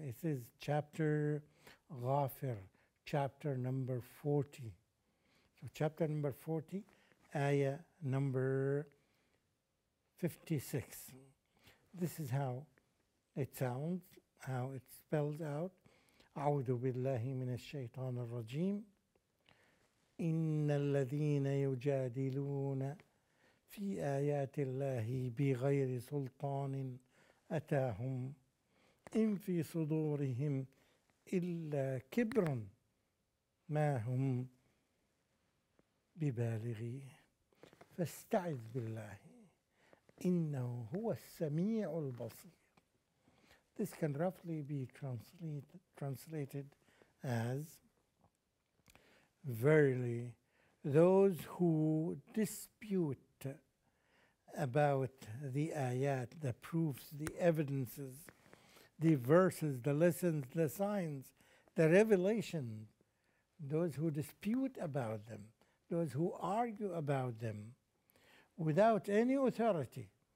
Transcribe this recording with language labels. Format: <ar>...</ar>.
<en>It is chapter Ghafir, chapter number 40. So chapter number 40, ayah number 56. This is how it sounds, how it spells out.</en> <ar>أعوذ بالله من الشيطان الرجيم. إن الذين يجادلون في آيات الله بغير سلطان أتاهم إن في صدورهم إلا كبر ما هم ببالغيه فاستعذ بالله إنه هو السميع البصير.</ar> <en>This can roughly be translated as, verily, those who dispute about the ayat, the proofs, the evidences, the verses, the lessons, the signs, the revelations, those who dispute about them, those who argue about them without any authority,</en>